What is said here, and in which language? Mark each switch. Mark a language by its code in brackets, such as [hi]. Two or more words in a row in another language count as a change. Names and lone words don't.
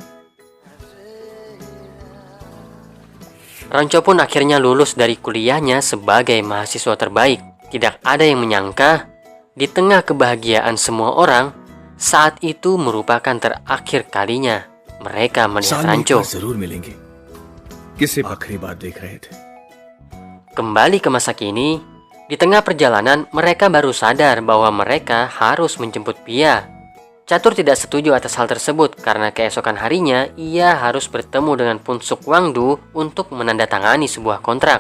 [id] Rancho pun akhirnya lulus dari kuliahnya sebagai mahasiswa terbaik. Tidak ada yang menyangka, di tengah kebahagiaan semua orang, saat itu merupakan terakhir kalinya mereka melihat Rancho. [hi] जरूर मिलेंगे। किसे आखिरी बार देख रहे थे? [id] Kembali ke masa kini, di tengah perjalanan mereka baru sadar bahwa mereka harus menjemput Pia. Catur tidak setuju atas hal tersebut karena keesokan harinya ia harus bertemu dengan Pungsuk Wangdu untuk menandatangani sebuah kontrak.